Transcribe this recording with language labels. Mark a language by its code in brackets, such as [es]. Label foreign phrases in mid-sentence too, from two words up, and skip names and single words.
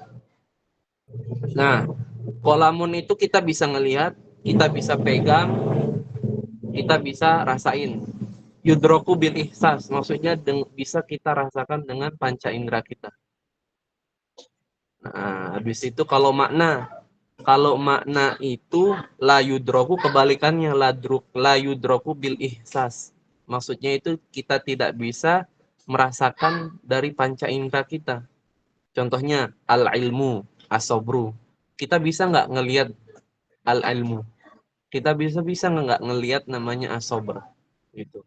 [id] Nah, kolamun itu kita bisa ngelihat, kita bisa pegang, kita bisa rasain. [ar] يدرك بالإحساس, [id] maksudnya bisa kita rasakan dengan panca indera kita. Nah, habis itu kalau makna itu [ar] لا يدرك, [id] kebalikannya [ar] لا يدرك بالإحساس. [id] Maksudnya itu kita tidak bisa merasakan dari panca indera kita. Contohnya [ar] العلم، الصبر. [id] Kita bisa nggak ngelihat al-ilmu? Kita bisa nggak ngelihat namanya as-sabr gitu.